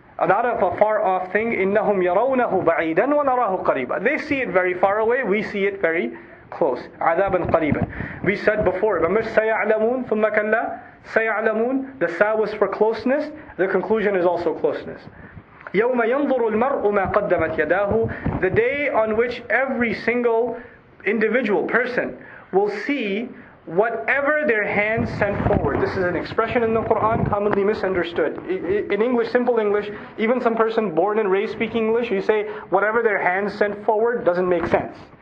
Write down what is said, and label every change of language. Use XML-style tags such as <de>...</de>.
<en>Not of a far off thing.</en> <ar>Innahum yarawnahu ba'idan wa narahu qariba.</ar> <en>They see it very far away, we see it very close.</en> <ar>عذابا قريبا.</ar> <en>We said before, remember</en> <ar>سيعلمون ثم كلا سيعلمون.</ar> <en>The sa was for closeness. The conclusion is also closeness.</en> <ar>يوم ينظر المرء ما قدمت يداه.</ar> <en>The day on which every single individual person will see whatever their hands sent forward. This is an expression in the Quran commonly misunderstood. In English, simple English, even some person born and raised speaking English, you say whatever their hands sent forward doesn't make sense.</en>